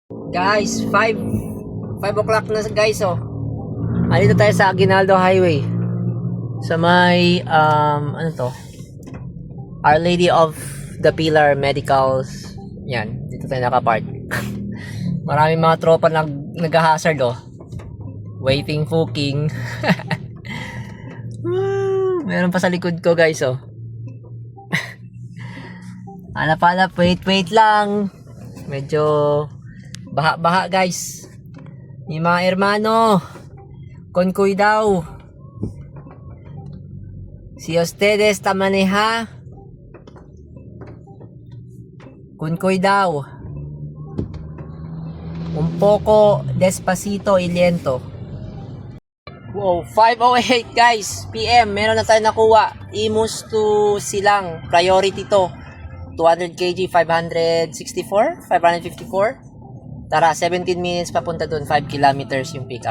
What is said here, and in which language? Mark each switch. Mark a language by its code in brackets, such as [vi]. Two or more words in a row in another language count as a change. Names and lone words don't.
[tl] Guys, 5 o'clock na guys, oh. Andito tayo sa Aguinaldo Highway. Sa may, ano to? Our Lady of the Pilar Medicals. Yan, dito tayo nakapark. Maraming mga tropa nag-hazard, oh. [en] Waiting booking. [tl] Meron pa sa likod ko, guys, oh. Hanap, wait lang. Medyo baha, guys. Yung mga hermano, [es] con cuidado. [cbk] Si ustedes ta maneja, con cuidado. [es] Un poco despacito y lento. [tl] Wow, 5:08 guys, PM. Meron na tayo nakuha. Imus to Silang. Priority to. 200 kg, 564, 554. Tara, 17 minutes papunta dun, 5 kilometers yung pickup.